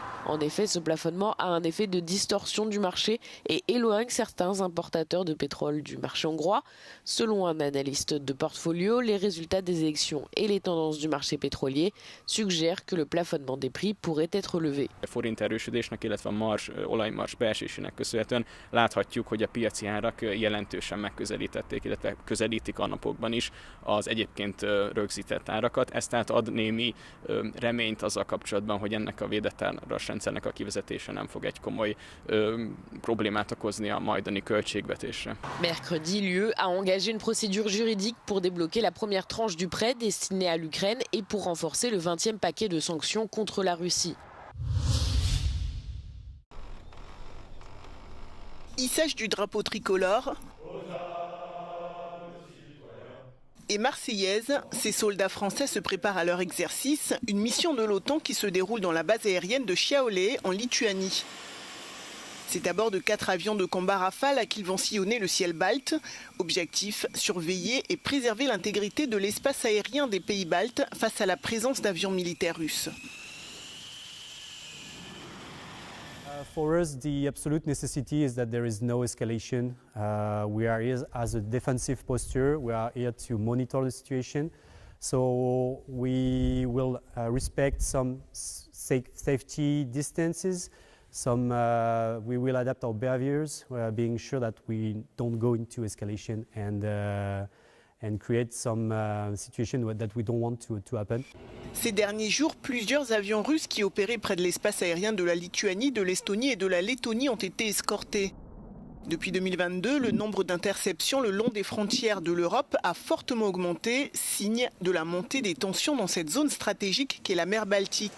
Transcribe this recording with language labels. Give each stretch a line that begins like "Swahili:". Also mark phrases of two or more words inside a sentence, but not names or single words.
French: En effet, ce plafonnement a un effet de distorsion du marché et éloigne certains importateurs de pétrole du marché hongrois. Selon un analyste de portfolio, les résultats des élections et les tendances du marché pétrolier suggèrent que le plafonnement des prix pourrait être levé.
Hungarian: Láthatjuk, hogy a piaci árak jelentősen megközelítették, illetve közelítik a napokban is az egyébként rögzített árakat. Ez tehát ad némi reményt azzal kapcsolatban, hogy ennek a védett árasrendszernek a kivezetése nem fog egy komoly problémát okozni a majdani költségvetésre.
French: Mercredi, l'UE a engagé une procédure juridique pour débloquer la première tranche du prêt destiné à l'Ukraine et pour renforcer le 20e paquet de sanctions contre la Russie. Hissage du drapeau tricolore et marseillaise, ces soldats français se préparent à leur exercice, une mission de l'OTAN qui se déroule dans la base aérienne de Šiauliai en Lituanie. C'est à bord de 4 avions de combat Rafale qu'ils vont sillonner le ciel balte. Objectif, surveiller et préserver l'intégrité de l'espace aérien des pays baltes face à la présence d'avions militaires russes.
English: For us, the absolute necessity is that there is no escalation. We are here as a defensive posture. We are here to monitor the situation. So we will respect some safety distances. We will adapt our behaviors, being sure that we don't go into escalation and create some situation that we don't want to happen.
French: Ces derniers jours, plusieurs avions russes qui opéraient près de l'espace aérien de la Lituanie, de l'Estonie et de la Lettonie ont été escortés. Depuis 2022, le nombre d'interceptions le long des frontières de l'Europe a fortement augmenté, signe de la montée des tensions dans cette zone stratégique qu'est la mer Baltique.